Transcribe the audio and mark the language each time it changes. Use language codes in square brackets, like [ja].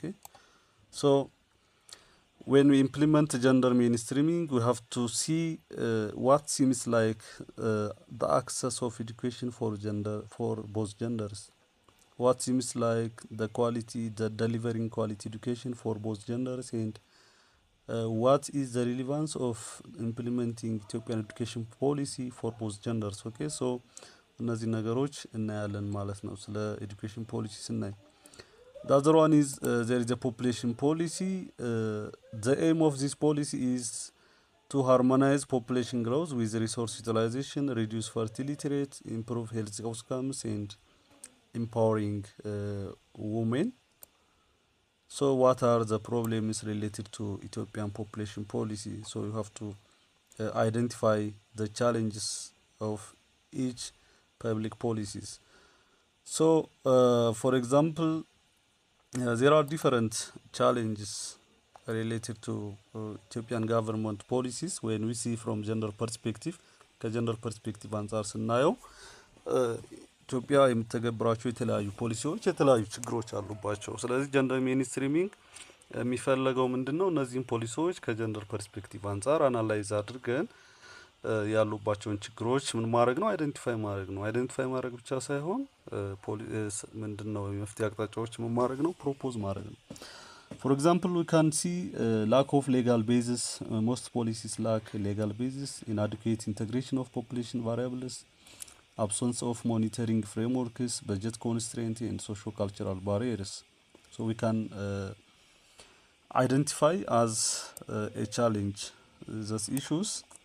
[en] Okay, so when we implement gender mainstreaming, we have to see what seems like the access of education for both genders. What seems like the delivering quality education for both genders, and what is the relevance of implementing Ethiopian education policy for both genders? [am] Okay, so እነዚህ ነገሮች እናያለን ማለት ነው ስለ education policy ስናይ. [en] The other one is there is a population policy. The aim of this policy is to harmonize population growth with resource utilization, reduce fertility rate, improve health outcomes, and empowering women. So what are the problems related to Ethiopian population policy? So you have to identify the challenges of each public policies. So for example, there are different challenges related to Ethiopian government policies when we see from gender perspective. [am] ከጀንደር ፐርስፔክቲቭ አንጻር ስናየው ኢትዮጵያ የምትተገብራቸው የተለያዩ ፖሊሲዎች የተለያዩ ችግሮች አሉባቸው። ስለዚህ ጀንደር ሜንስትሪሚንግ የሚፈለገው ምንድነው? እነዚህን ፖሊሲዎች ከጀንደር ፐርስፔክቲቭ አንጻር አናላይዝ አድርገን ያሉባቸውን ችግሮች ምን ማድረግ ነው? አይደንቲፋይ ማድረግ ነው። አይደንቲፋይ ማድረግ ብቻ ሳይሆን ምንድነው የመፍትሄ አቅጣጫዎች ምን ማድረግ ነው? ፕሮፖዝ ማድረግ ነው። [en] For example, we can see lack of legal basis. Most policies lack legal basis, inadequate integration of population variables, absence of monitoring frameworks, budget constraint, and socio-cultural barriers. So we can identify as a challenge those issues.